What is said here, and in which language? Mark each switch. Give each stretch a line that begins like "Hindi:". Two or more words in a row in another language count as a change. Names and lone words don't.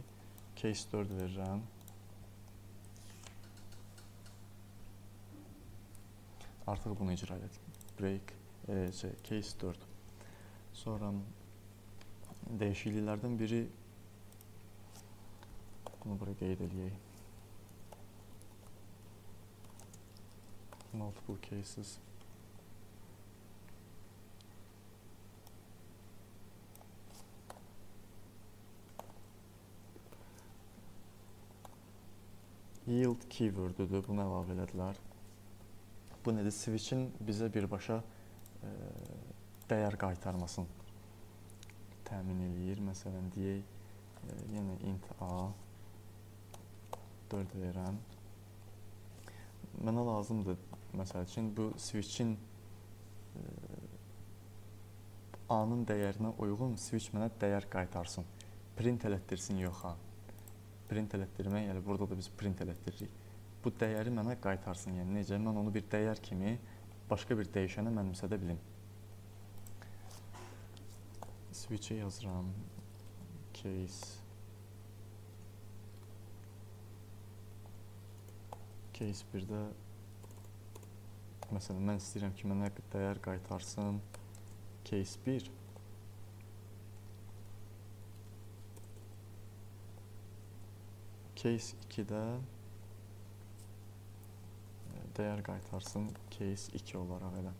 Azerbaijani: Case 4 verirəm. Artıq bunu icra edim.
English: Break, case 4.
Azerbaijani: Sonra dəyişikliklərdən biri, bunu buraya qeyd edəyək.
English: Multiple cases. Yield keyword-
Azerbaijani: üdür, bunu əlavə elədilər. Bu nədir? Switch-in bizə birbaşa dəyər qaytarmasını təmin eləyir. Məsələn, deyək, yenə int a 4 verirəm. Mənə lazımdır, məsəl üçün, bu switch-in a-nın dəyərinə uyğun switch mənə dəyər qaytarsın. Print elətdirsin, yox ha. Print elətdirmək, yəni burada da biz print elətdiririk. Bu dəyəri mənə qaytarsın, yəni necə? Mən onu bir dəyər kimi başqa bir dəyişənə mənimsədə bilim. Switch-i yazıram. Case 1-də məsələn, mən istəyirəm ki, mənə dəyər qaytarsın case 1. Case 2-də dəyər qaytarsın case 2 olaraq elə.